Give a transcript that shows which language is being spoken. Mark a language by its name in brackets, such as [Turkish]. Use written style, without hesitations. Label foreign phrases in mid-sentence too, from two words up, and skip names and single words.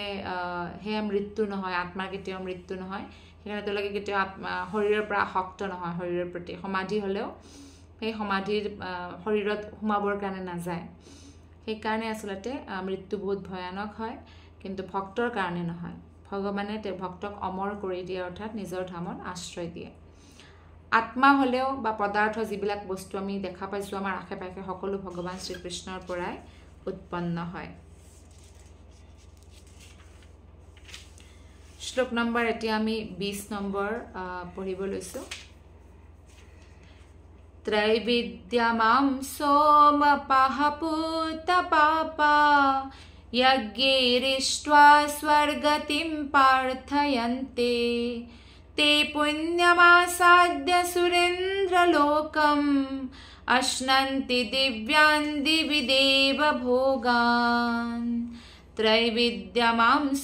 [Assamese] সেয়া মৃত্যু নহয় আত্মাৰ কেতিয়াও মৃত্যু নহয় সেইকাৰণে তেওঁলোকে কেতিয়াও শৰীৰৰ পৰা আসক্ত নহয় শৰীৰৰ প্ৰতি সমাধি হ'লেও সেই সমাধিৰ শৰীৰত সোমাবৰ কাৰণে নাযায় সেইকাৰণে আচলতে মৃত্যু বহুত ভয়ানক হয় কিন্তু ভক্তৰ কাৰণে নহয় ভগৱানে তেওঁ ভক্তক অমৰ কৰি দিয়ে অৰ্থাৎ নিজৰ ধামত আশ্ৰয় দিয়ে আত্মা হ'লেও বা পদাৰ্থ যিবিলাক বস্তু আমি দেখা পাইছোঁ আমাৰ আশে পাশে সকলো ভগৱান শ্ৰীকৃষ্ণৰ পৰাই উৎপন্ন হয় শ্লোক নম্বৰ এতিয়া আমি 20 নম্বৰ পঢ়িব লৈছোঁ [Sanskrit] त्रैविद्यमां सोमपहपूतपापा यज्ञैरिष्ट्वा स्वर्गतिं प्रार्थयन्ते ते पुण्यमासाद्य सुरेन्द्रलोकम् अश्नन्ति दिव्यान् दिवि देवभोगान् त्रैविद्यमां